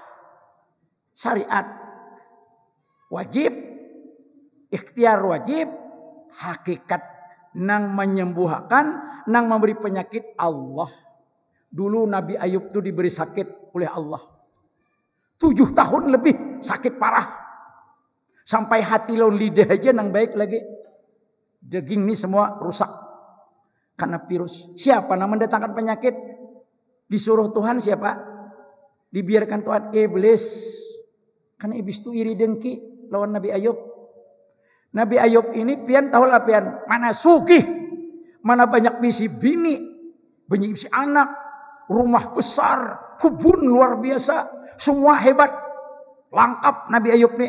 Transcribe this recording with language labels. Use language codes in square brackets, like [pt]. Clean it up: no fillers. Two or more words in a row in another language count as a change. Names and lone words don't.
[bjn] Syariat wajib, ikhtiar wajib, hakikat nang menyembuhkan, nang memberi penyakit Allah. Dulu Nabi Ayub tuh diberi sakit oleh Allah. 7 tahun lebih sakit parah. Sampai hati lawan lidah aja nang baik lagi. Daging ini semua rusak karena virus. Siapa yang mendatangkan penyakit? Disuruh Tuhan siapa? Dibiarkan Tuhan, iblis. Karena iblis itu iri dengki lawan Nabi Ayub. Nabi Ayub ini pian tahu lah pian mana sugih, mana banyak bisi bini, banyak bisi anak, rumah besar, kebun luar biasa, semua hebat, lengkap Nabi Ayub nih.